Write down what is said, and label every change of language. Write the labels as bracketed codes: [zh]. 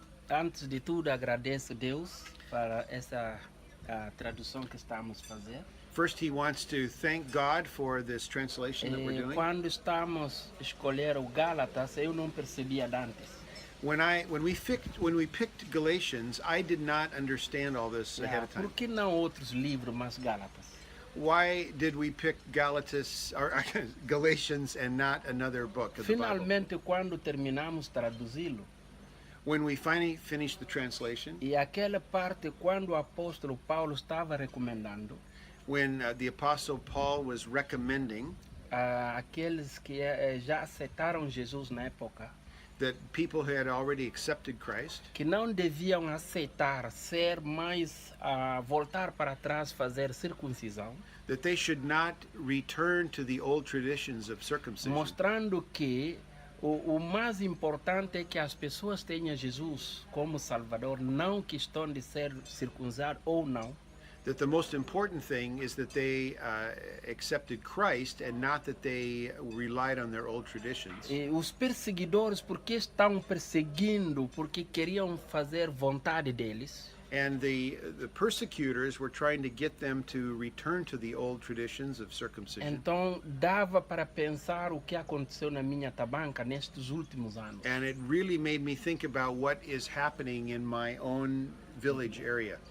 [pt] Antes de tudo, agradeço a Deus para essa tradução que estamos a fazer. [en] First, he wants to thank God for this translation that we're doing. [pt] Quando estamos a escolher o Gálatas, eu não percebia antes. [en] When we picked Galatians, I did not understand all this ahead of time. [pt] Por que não outros livros, mas Gálatas? [en] Why did we pick Galatians and not another book of the Bible? [pt] Finalmente, quando terminamos traduzi-lo, [en] when we finally finished the translation, [pt] e aquela parte quando o apóstolo Paulo estava recomendando, [en] when the Apostle Paul was recommending [pt] aqueles que já aceitaram Jesus na época, [en] that people had already accepted Christ, [pt] que não deviam aceitar ser mais voltar para trás fazer circuncisão, [en] that they should not return to the old traditions of circumcision, [pt] mostrando que o mais importante é que as pessoas tenham Jesus como Salvador, não questão de ser circuncidado ou não. [en] That the most important thing is that they accepted Christ and not that they relied on their old traditions. [pt] E os perseguidores, porque estão perseguindo, porque queriam fazer vontade deles. [en] And the persecutors were trying to get them to return to the old traditions of circumcision. [pt] Então dava para pensar o que aconteceu na minha tabanca nestes últimos anos. [en] And it really made me think about what is happening in my own village area.